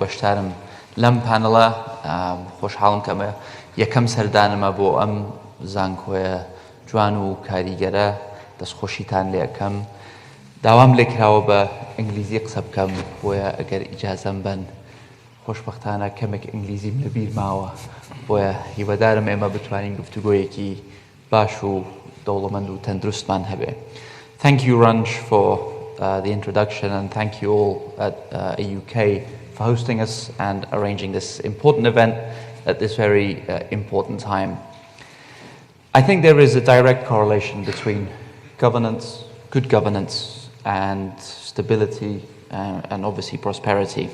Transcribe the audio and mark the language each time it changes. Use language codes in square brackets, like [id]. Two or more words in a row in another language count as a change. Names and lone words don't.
[ckb] بەشدارم لەم پانەڵە خۆشحاڵم کە ئەمە یەکەم سەردانمە بۆ ئەم زانكۆیە جوان و کاریگەرە دەستخۆشیتان لێ ئەەکەم داوام لێکراوە بە ئینگلیزی قسە بکەم بۆیە ئەگەر ئیجازەم بن خۆشبەختانە کەمێک ئینگلیزیم لەبیر ماوە بۆیە هیوادارم ئێمە بتوانین گفتوگۆیەکی باش و دەوڵەمەند و تەندروستمان هەبێ. [en] Thank you, Ranj, for the introduction, and thank you all at AUK for hosting us and arranging this important event at this very important time. I think there is a direct correlation between governance, good governance, and stability and obviously prosperity.